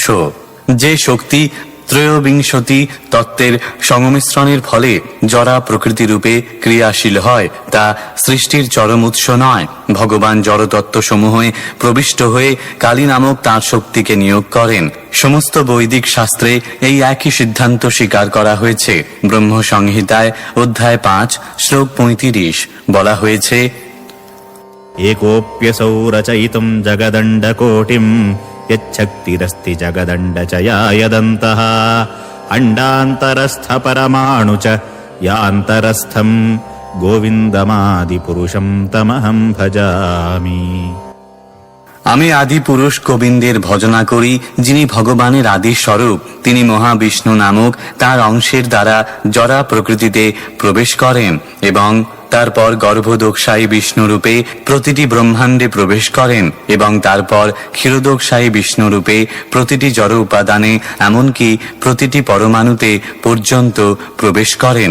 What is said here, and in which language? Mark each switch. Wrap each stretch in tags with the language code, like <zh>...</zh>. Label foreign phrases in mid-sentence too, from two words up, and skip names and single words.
<bn>যে শক্তি ত্রয়োবিংশতি তত্ত্বের সংমিশ্রণের ফলে জড়া প্রকৃতিরূপে ক্রিয়াশীল হয়, তা সৃষ্টির চরম উৎস নয়। ভগবান জড়তত্ত্বসমূহে প্রবিষ্ট হয়ে কালী নামক তাঁর শক্তিকে নিয়োগ করেন। সমস্ত বৈদিক শাস্ত্রে এই একই সিদ্ধান্ত স্বীকার করা হয়েছে। ব্রহ্ম সংহিতায় অধ্যায় ৫ শ্লোক ৩৫ বলা হয়েছে:</bn> <sa>एकोऽप्यसौ रचयितुं जगदण्डकोटिं यच्छक्तिरस्ति जगदण्डचया यदन्तः अण्डान्तरस्थपरमाणु च यान्तरस्थं गोविन्दमादिपुरुषं तमहं भजामि।</sa> <bn>আমি আদি পুরুষ গোবিন্দের ভজনা করি, যিনি ভগবানের আদি স্বরূপ। তিনি মহাবিষ্ণু নামক তার অংশের দ্বারা জড়া প্রকৃতিতে প্রবেশ করেন এবং তারপর গর্ভদোকসায়ী বিষ্ণুরূপে প্রতিটি ব্রহ্মাণ্ডে প্রবেশ করেন এবং তারপর ক্ষীরোদোকসায়ী বিষ্ণুরূপে প্রতিটি জড় উপাদানে এমনকি প্রতিটি পরমাণুতে পর্যন্ত প্রবেশ করেন।</bn>